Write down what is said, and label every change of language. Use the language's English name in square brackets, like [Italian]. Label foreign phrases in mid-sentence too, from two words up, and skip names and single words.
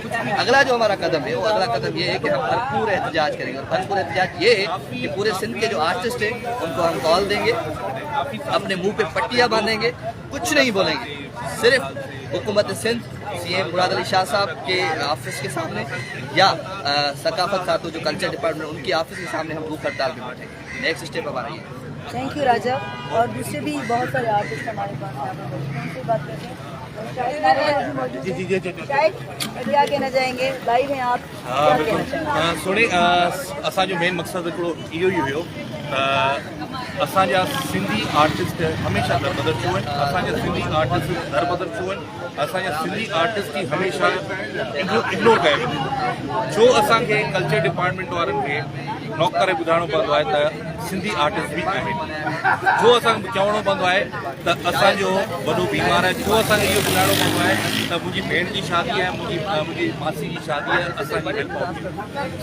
[Urdu] اگلا جو ہمارا قدم ہے، وہ اگلا قدم یہ ہے کہ ہم بھرپور احتجاج کریں گے، اور بھرپور احتجاج یہ ہے کہ پورے سندھ کے جو آرٹسٹ ہیں ان کو ہم کال دیں گے، اپنے منہ پہ پٹیاں باندھیں گے، کچھ نہیں بولیں گے، صرف حکومت سندھ، سی ایم مراد علی شاہ صاحب کے آفس کے سامنے، یا ثقافت خاتون جو [English] culture department [Urdu] ان کی آفس کے سامنے ہم بھوک ہڑتال پہ بیٹھیں گے۔ [English] next step [Urdu] ہمارا یہ ہے۔ [English] thank you [Urdu] راجہ، اور دوسرے بھی بہت سارے آرٹسٹ ہمارے پاس ہیں، ان سے بات کرتے ہیں۔ کیا کہنا چاہیں گے؟ لائیو ہیں آپ، کیا کہنا چاہیں گے؟ [Sindhi] سونے اساں جو مین مقصد ہکڑو इहो ई हुयो असांजा सिंधी आर्टिस्ट हमेशह दरबदर थियूं आहिनि, असांजा सिंधी आर्टिस्ट दरबदर थियूं आहिनि, असांजा सिंधी आर्टिस्ट की हमेशह इग्नोर कया वेंदियूं। छो असांखे [English] culture department [Sindhi] वारनि खे नॉक करे ॿुधाइणो पवंदो आहे त सिंधी आर्टिस्ट बि आहिनि, छो असांखे चवणो पवंदो आहे त असांजो वॾो बीमार आहे, छो असांखे इहो ॿुधाइणो पवंदो आहे त मुंहिंजी भेण जी शादी आहे, मुंहिंजी मासी जी शादी आहे, असांजी हेल्प पवंदी।